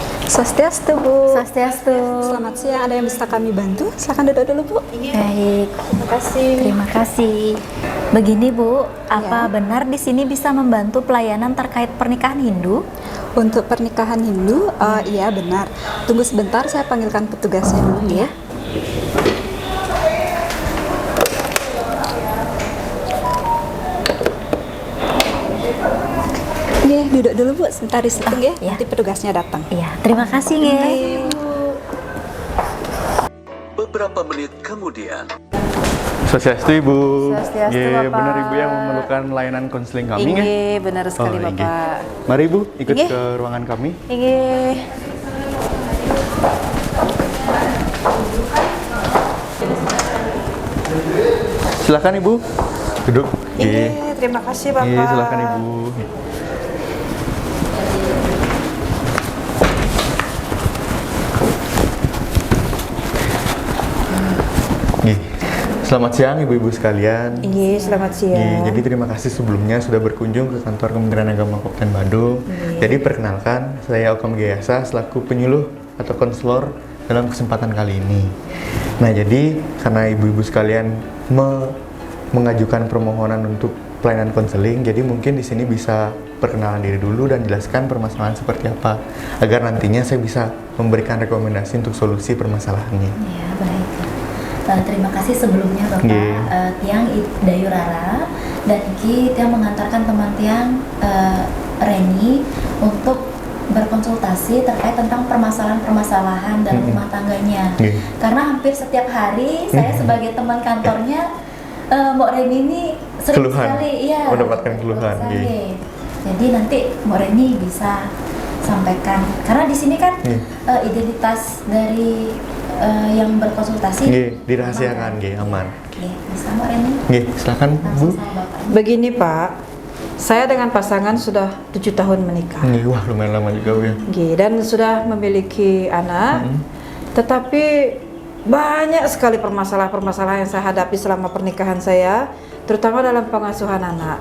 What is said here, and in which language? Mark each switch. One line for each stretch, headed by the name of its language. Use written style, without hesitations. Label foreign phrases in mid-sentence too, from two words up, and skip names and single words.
Indonesian: Swastiastu, Bu. Swastiastu. Selamat siang, ada yang bisa kami bantu? Silakan duduk dulu, Bu. Baik, terima kasih. Terima kasih. Begini Bu, apa benar di sini bisa membantu pelayanan terkait pernikahan Hindu? Untuk pernikahan Hindu, iya benar. Tunggu sebentar, saya panggilkan petugasnya dulu ya. Iya, duduk dulu Bu, sebentar disetting ya. iya. Nanti petugasnya datang. Iya, terima kasih nge. Beberapa menit kemudian, Swastiastu Ibu. Swastiastu, Nggih, Bapak. benar Ibu yang memerlukan layanan konseling kami nggih? Inggih, benar sekali Oh, inggih. Bapak. Mari Ibu ikut Inggih. ke ruangan kami. Inggih. Silakan Ibu. Duduk. Inggih, terima kasih Bapak. Nggih, silakan Ibu. Nggih. Selamat siang Ibu-ibu sekalian. Inggih, selamat siang. Nggih, jadi terima kasih sebelumnya sudah berkunjung ke kantor Kementerian Agama Kabupaten Badung. Jadi perkenalkan, saya Okam Gayasa selaku penyuluh atau konselor dalam kesempatan kali ini. Nah, jadi karena ibu-ibu sekalian mengajukan permohonan untuk pelayanan konseling, jadi mungkin di sini bisa perkenalan diri dulu dan jelaskan permasalahan seperti apa agar nantinya saya bisa memberikan rekomendasi untuk solusi permasalahannya. Ya, baik. Terima kasih sebelumnya Bapak. Nggih. Tiang Dayu Rara dan iki Tiang mengantarkan teman Tiang Reni untuk berkonsultasi terkait tentang permasalahan-permasalahan dalam rumah tangganya. Nggih. Karena hampir setiap hari saya sebagai teman kantornya Mbak Reni ini sering Keluhan. sekali Mendapatkan keluhan, saya. nggih. Jadi nanti Mbak Reni bisa sampaikan karena di sini kan identitas dari yang berkonsultasi Nggih, dirahasiakan, nggih, aman. Nggih, bisa Mbak Reni Nggih, silakan Bu. langsung sama Bapak. Begini Pak, saya dengan pasangan sudah 7 tahun menikah. Nggih, wah lumayan lama juga Bu ya. Nggih, dan sudah memiliki anak. Tetapi banyak sekali permasalahan-permasalahan yang saya hadapi selama pernikahan saya, terutama dalam pengasuhan anak.